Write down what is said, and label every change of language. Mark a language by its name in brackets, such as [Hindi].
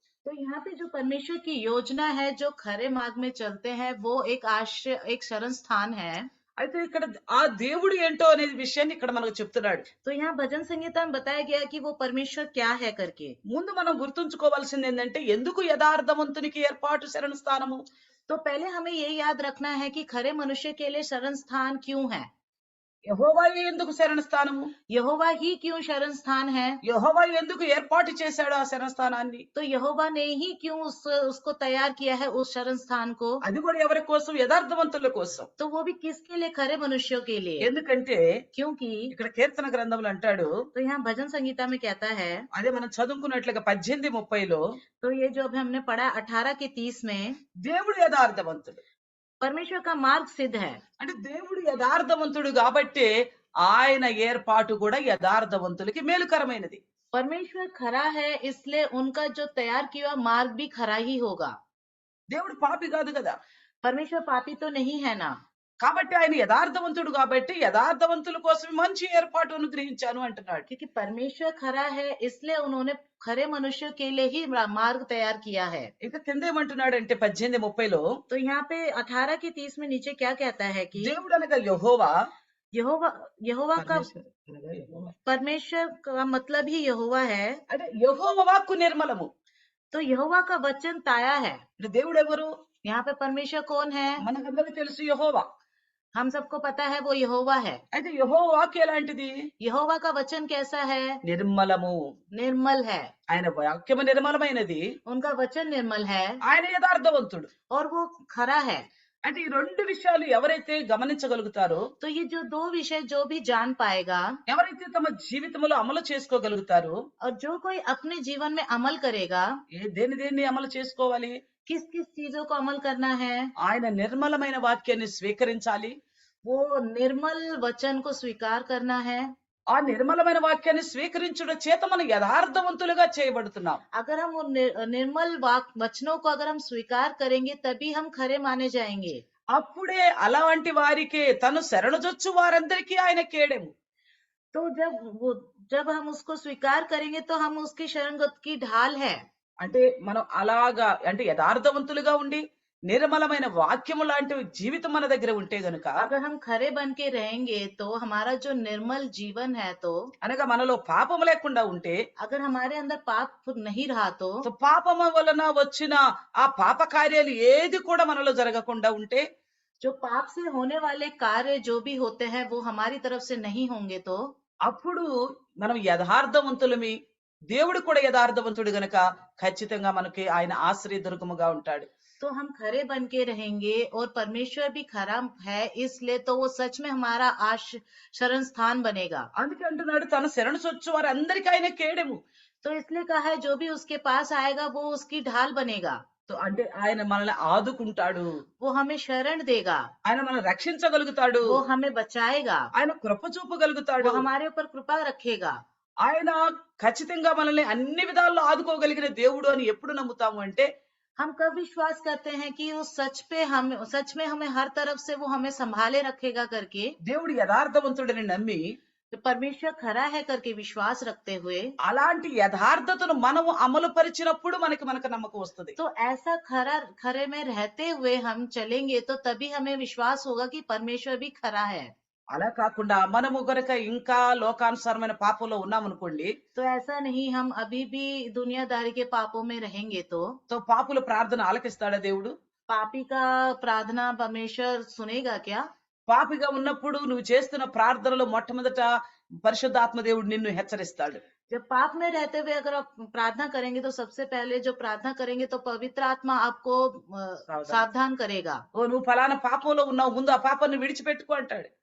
[Hindi] तो यहाँ पे जो परमेश्वर की योजना है, जो खरे मार्ग में चलते हैं, वो एक आश्रय, एक शरण स्थान है। [Telugu] అయితే ఇక్కడ ఆ దేవుడు ఏంటో అనే విషయాన్ని ఇక్కడ మనకు చెప్తున్నాడు. [Hindi] तो यहाँ भजन संहिता में बताया गया कि वो परमेश्वर क्या है करके। [Telugu] ముందు మనం గుర్తుంచుకోవాల్సింది ఏంటంటే ఎందుకు యథార్థవంతునికి ఏర్పాటు శరణ స్థానము? [Hindi] तो पहले हमें ये याद रखना है कि खरे मनुष्य के लिए शरण स्थान क्यों है, [Telugu] యెహోవాయే ఎందుకు శరణ స్థానము? [Hindi] यहोवा ही क्यों शरण स्थान है। [Telugu] యెహోవా ఎందుకు ఏర్పాటు చేశాడు ఆ శరణ స్థానాన్ని? [Hindi] तो यहोवा ने ही क्यों उसको तैयार किया है, उस शरण स्थान को। [Telugu] అది కూడా ఎవరి కోసం? యథార్థవంతుల కోసం. [Hindi] तो वो भी किसके लिए, खरे मनुष्यों के लिए। [Telugu] ఎందుకంటే [Hindi] क्योंकि [Telugu] ఇక్కడ కీర్తన గ్రంథంలో అంటాడు, [Hindi] तो यहाँ भजन संहिता में कहता है, [Telugu] అదే మనం చదువుకున్నట్లుగా 18:30లో, [Hindi] तो ये जो अभी हमने पढ़ा 18 के 30 में, [Telugu] దేవుడు యథార్థవంతుడు. [Hindi] परमेश्वर का मार्ग सिद्ध है। [Telugu] అంటే దేవుడు యథార్థవంతుడు కాబట్టి ఆయన ఏర్పాటు కూడా యథార్థవంతులకి మేలుకరమైనది. [Hindi] परमेश्वर खरा है, इसलिए उनका जो तैयार किया हुआ मार्ग भी खरा ही होगा। [Telugu] దేవుడు పాపి కాదు కదా, [Hindi] परमेश्वर पापी तो नहीं है ना, [Telugu] కాబట్టి ఆయన యథార్థవంతుడు కాబట్టి యథార్థవంతుల కోసం మంచి ఏర్పాటు అనుగ్రహించాను అంటున్నాడు. [Hindi] क्योंकि परमेश्वर खरा है, इसलिए उन्होंने खरे मनुष्यों के लिए ही मार्ग तैयार किया है। [Telugu] ఇక కింద ఏమంటున్నాడంటే 18:30లో, [Hindi] तो यहाँ पे 18 के 30 में नीचे क्या कहता है कि [Telugu] దేవుడు అనగా యెహోవా, [Hindi] यहोवा, यहोवा का, [Telugu] పరమేశ్వరుడు అనగా యెహోవా. [Hindi] परमेश्वर का मतलब ही यहोवा है। [Telugu] అంటే యెహోవా వాక్కు నిర్మలము. [Hindi] तो यहोवा का वचन ताया है। [Telugu] అంటే దేవుడు ఎవరు? [Hindi] यहाँ पे परमेश्वर कौन है? [Telugu] మనకందరికీ తెలుసు యెహోవా. [Hindi] हम सबको पता है वो यहोवा है। [Telugu] అయితే యెహోవా వాక్కు ఎలాంటిది? [Hindi] यहोवा का वचन कैसा है? [Telugu] నిర్మలము. [Hindi] निर्मल है। [Telugu] ఆయన వాక్యము నిర్మలమైనది, [Hindi] उनका वचन निर्मल है [Telugu] ఆయన యథార్థవంతుడు. [Hindi] और वो खरा है। [Telugu] అంటే ఈ రెండు విషయాలు ఎవరైతే గమనించగలుగుతారో, [Hindi] तो ये जो दो विषय जो भी जान पाएगा, [Telugu] ఎవరైతే తమ జీవితంలో అమలు చేసుకోగలుగుతారో, [Hindi] और जो कोई अपने जीवन में अमल करेगा, [Telugu] దేన్ని అమలు చేసుకోవాలి? [Hindi] किस किस चीजों को अमल करना है? [Telugu] ఆయన నిర్మలమైన వాక్యాన్ని స్వీకరించాలి. [Hindi] वो निर्मल वचन को स्वीकार करना है। [Telugu] ఆ నిర్మలమైన వాక్యాన్ని స్వీకరించుట చేత మనం యథార్థవంతులుగా చేయబడుతున్నాం. [Hindi] अगर हम उन निर्मल वचनों को अगर हम स्वीकार करेंगे, तभी हम खरे माने जाएंगे। [Telugu] అప్పుడే అలాంటి వారికి తను శరణుజొచ్చు వారందరికీ ఆయన కేడెము. [Hindi] तो जब हम उसको स्वीकार करेंगे, तो हम उसकी शरणगत की ढाल है। [Telugu] అంటే మనం అలాగా అంటే యథార్థవంతులుగా ఉండి నిర్మలమైన వాక్యము లాంటి జీవితం మన దగ్గర ఉంటే గనుక, [Hindi] अगर हम खरे बन के रहेंगे, तो हमारा जो निर्मल जीवन है, तो [Telugu] అనగా మనలో పాపము లేకుండా ఉంటే, [Hindi] अगर हमारे अंदर पाप नहीं रहा, तो [Telugu] పాపము వలన వచ్చిన ఆ పాప కార్యాలు ఏది కూడా మనలో జరగకుండా ఉంటే, [Hindi] जो पाप से होने वाले कार्य जो भी होते हैं, वो हमारी तरफ से नहीं होंगे, तो [Telugu] అప్పుడు మనం యథార్థవంతులమి. దేవుడు కూడా యథార్థవంతుడు గనక ఖచ్చితంగా మనకి ఆయన ఆశ్రయ దుర్గముగా ఉంటాడు. [Hindi] तो हम खरे बन के रहेंगे, और परमेश्वर भी खरा है, इसलिए तो वो सच में हमारा शरण स्थान बनेगा। [Telugu] అందుకే అంటున్నాడు, తన శరణు సొచ్చు వారందరికీ ఆయన కేడెము. [Hindi] तो इसलिए कहा है, जो भी उसके पास आएगा, वो उसकी ढाल बनेगा। [Telugu] అంటే ఆయన మనల్ని ఆదుకుంటాడు, [Hindi] वो हमें शरण देगा, [Telugu] ఆయన మనల్ని రక్షించగలుగుతాడు, [Hindi] वो हमें बचाएगा, [Telugu] ఆయన కృప చూపగలుగుతాడు, [Hindi] वो हमारे ऊपर कृपा रखेगा। [Telugu] ఆయన ఖచ్చితంగా మనల్ని అన్ని విధాల్లో ఆదుకోగలిగిన దేవుడు అని ఎప్పుడు నమ్ముతాము అంటే, [Hindi] हम कब विश्वास करते हैं कि उस सच में हमें हर तरफ से वो हमें संभाले रखेगा करके। [Telugu] దేవుడు యథార్థవంతుడని నమ్మి [Hindi] तो परमेश्वर खरा है करके विश्वास रखते हुए, [Telugu] అలాంటి యథార్థతను మనము అమలు పరిచినప్పుడు మనకు నమ్మకం వస్తుంది. [Hindi] तो ऐसा खरे में रहते हुए हम चलेंगे, तो तभी हमें विश्वास होगा कि परमेश्वर भी खरा है। [Telugu] అలా కాకుండా మనము గనక ఇంకా లోకానుసారమైన పాపంలో ఉన్నామనుకోండి, [Hindi] तो ऐसा नहीं, हम अभी भी दुनियादारी के पापों में रहेंगे, तो [Telugu] పాపుల ప్రార్థన ఆలకిస్తాడా దేవుడు? [Hindi] पापी का प्रार्थना परमेश्वर सुनेगा क्या? [Telugu] పాపిగా ఉన్నప్పుడు నువ్వు చేస్తున్న ప్రార్థనలో మొట్టమొదట పరిశుద్ధాత్మ దేవుడు నిన్ను హెచ్చరిస్తాడు. [Hindi] जब पाप में रहते हुए अगर आप प्रार्थना करेंगे, तो सबसे पहले जो प्रार्थना करेंगे, तो पवित्र आत्मा आपको सावधान करेगा। [Telugu] ఓ నువ్వు ఫలానా పాపంలో ఉన్నావు, ముందు ఆ పాపాన్ని విడిచిపెట్టుకో అంటాడు.